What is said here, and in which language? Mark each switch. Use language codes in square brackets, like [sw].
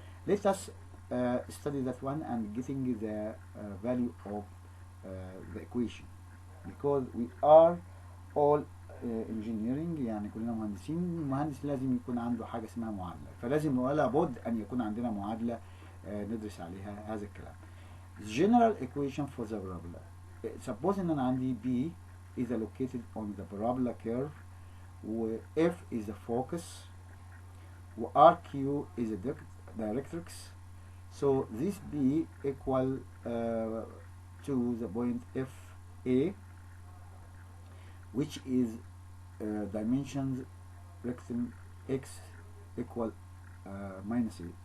[en] Let us study that one and getting the value of the equation, because we are all engineering، [ar] يعني كلنا مهندسين. المهندس لازم يكون عنده حاجة اسمها معادلة، فلازم ولا بد أن يكون عندنا معادلة ندرس عليها هذا الكلام. [en] General equation for the parabola. Suppose [ar] ان انا عندي [en] B is located on the parabola curve, و F is the focus, و RQ is the directrix. So this B equal to the point FA, which is dimensions rectangle X equal minus A.